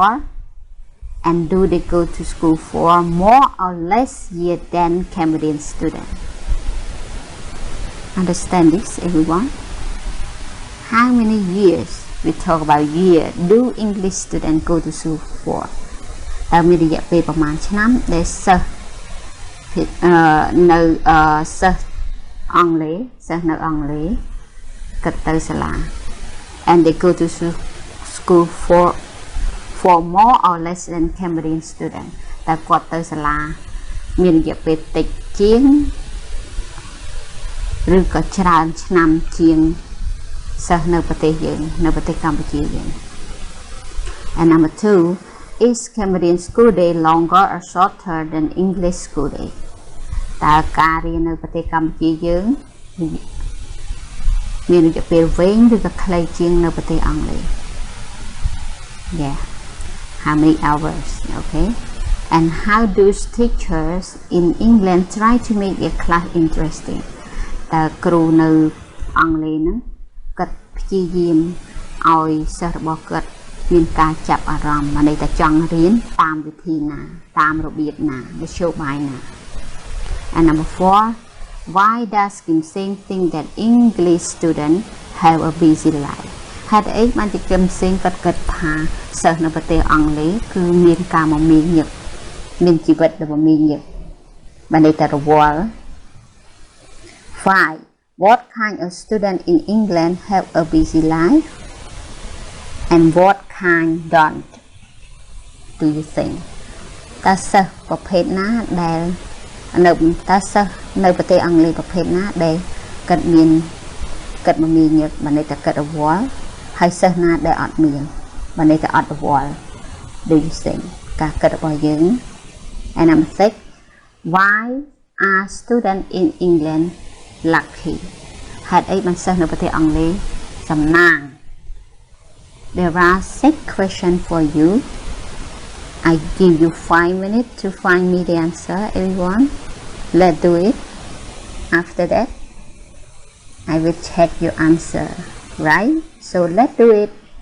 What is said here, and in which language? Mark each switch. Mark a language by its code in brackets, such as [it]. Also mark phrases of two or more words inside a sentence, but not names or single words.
[en] And do they go to school for more or less years than Cambodian students? Understand this, everyone? How many years? We talk about year. Do English students go to school for? [km] តើមានរយៈពេលប្រមាណឆ្នាំដែលសិស្សនៅសិស្សអង់គ្លេសសិស្សនៅអង់គ្លេសក៏ទៅសាលា [en] and they go to school for more or less than Cambodian student [km] តើគាត់ទៅសាលាមានរយៈពេលតិចជាង ឬក៏ច្រើនឆ្នាំជាងសិស្សនៅប្រទេសយើងនៅប្រទេសកម្ពុជាយើង [en] and number 2 is Cambodian school day longer or shorter than English school day [km] តើការរៀននៅប្រទេសកម្ពុជាយើង មានរយៈពេលវែងឬក៏ខ្លីជាងនៅប្រទេសអង់គ្លេស [en] yeah how many hours okay and how do teachers in England try to make their class interesting [km] តើគ្រូនៅអង់គ្លេសហ្នឹងគាត់ព្យាយាមឲ្យសិស្ស របស់គាត់មានការចាប់អារម្មណ៍ន័យថាចង់រៀនតាមវិធីណាតាមរបៀបណាមធ្យោបាយណា [en] and number 4 why does Kim Seng think that English students have a busy life [km] ហេតុអីបានជាKim Sengគាត់គិតថាសិស្សនៅប្រទេសអង់គ្លេសគឺមានការមមាញឹកមានជីវិតដែលមមាញឹកបានន័យថារវល់ 5. [en] What kind of student in England have a busy life and what kind don't do you think [km] តើសិស្សប្រភេទណាដែលនៅតើសិស្សនៅ ប្រទេសអង់គ្លេសប្រភេទណាដែលគិតមមាញឹកបានន័យថាគិតរវល់ហើយសិស្សណាដែលអត់ មានបានន័យថាអត់រវល់ [en] do you think [km] ការគិតរបស់យើង [en] and number 6 why are students in England lucky [km] ហេតុអីបានសិស្សនៅប្រទេសអង់គ្លេសសំណាង [en] There are 6 questions for you I give you 5 minutes to find me the answer everyone let's do it after that I will check your answer right so let's do it